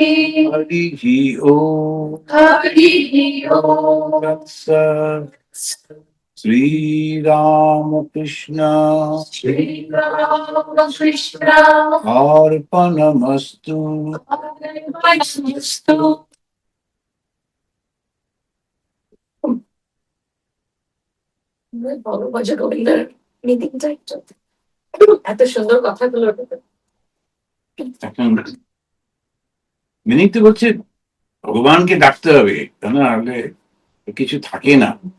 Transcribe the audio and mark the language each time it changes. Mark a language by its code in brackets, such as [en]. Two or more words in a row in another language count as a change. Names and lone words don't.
[sa] हरिः ॐ हरिः ॐ तत्सत् श्रीरामकृष्ण श्रीरामकृष्ण अर्पणमस्तु अर्पणमस्तु। [bn] বড় ভজ গোবিন্দের মিটিংটা এত সুন্দর কথাগুলো এখন মিনিং তো বলছে ভগবানকে ডাকতে হবে তা না হলে কিছু থাকে না।